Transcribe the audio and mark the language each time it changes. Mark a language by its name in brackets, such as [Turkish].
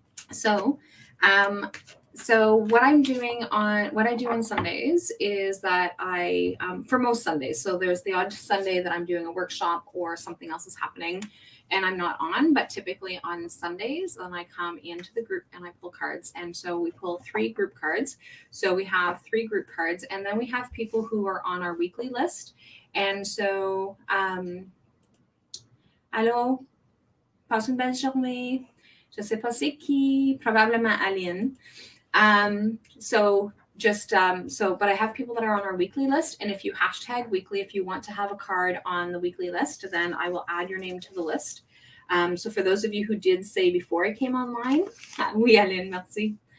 [English] So what I do on Sundays is that I, for most Sundays, so there's the odd Sunday that I'm doing a workshop or something else is happening and I'm not on, but typically on Sundays, then I come into the group and I pull cards. And so we pull 3 group cards. So we have 3 group cards and then we have people who are on our weekly list. [French] And so, allô, passe une belle journée. Je sais pas c'est qui, probablement Aline. [English] But I have people that are on our weekly list. And if you hashtag weekly, if you want to have a card on the weekly list, then I will add your name to the list. So for those of you who did say before I came online, [French] oui, Aline, merci.